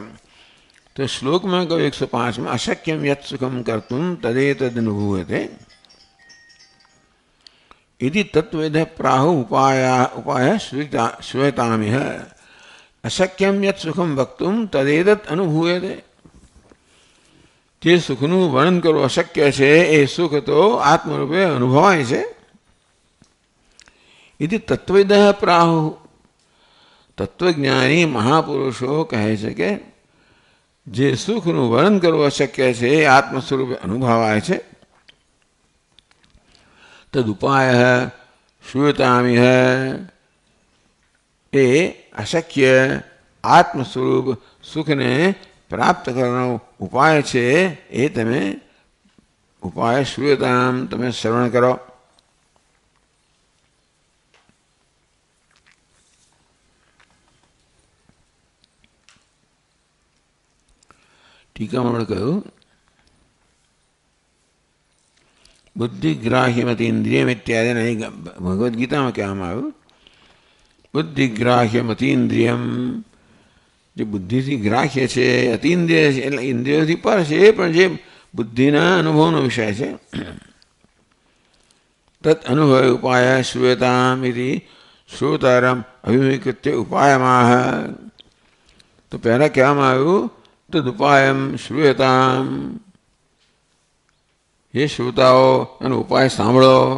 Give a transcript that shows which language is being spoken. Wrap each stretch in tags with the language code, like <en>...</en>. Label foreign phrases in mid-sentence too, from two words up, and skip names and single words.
<hi>तो श्लोक में कहो 105 में</hi> <sa>अशक्यम यत् सुखम कर्तुम तदेतदनुभूयते इति तत्त्वविदः प्राहु उपाय श्रूयतामिह। अशक्यम यत् सुखम वक्तुम तदेतत् अनुभूयते।</sa> <gu>जे सुखનું વર્ણન કરવું અશક્ય છે એ સુખ તો આત્મરૂપે અનુભવાય છે।</gu> <sa>इति तत्त्वविदः प्राहु</sa> <gu>તત્વજ્ઞાની મહાપુરુષો કહે છે કે જે સુખનું વર્ણન કરવું અશક્ય છે એ આત્મ સ્વરૂપે અનુભવાય છે।</gu> <sa>तदुपायः श्रूयतामिह</sa> <gu>એ અશક્ય આત્મ સ્વરૂપ સુખને પ્રાપ્ત કરવાનો ઉપાય છે। એ તમે</gu> <sa>उपाय श्रूयताम</sa> <gu>તમે શ્રવણ કરો।</gu> <hi>टीका में कहूँ बुद्धिग्राह्यमतीन्द्रियम इत्यादि नहीं। भगवद्गीता में क्या हम</hi> <gu>बुद्धिग्राह्यमतीन्द्रियम જે બુદ્ધિથી ગ્રાહ્ય છે, અતિન્દ્રિય છે, એટલે ઇન્દ્રિયોથી પર છે, પણ જે બુદ્ધિના અનુભવનો વિષય છે.</gu> <sa>तत् अनुभव उपाय श्रूयताम इति श्रोतारम अभिमुखीकृत्य उपायमाह.</sa> <gu>તો પહેલાં કહેવામાં આવ્યું</gu> <sa>तद उपायम श्रूयताम,</sa> <gu>હે શ્રોતાઓ એનો ઉપાય સાંભળો.</gu>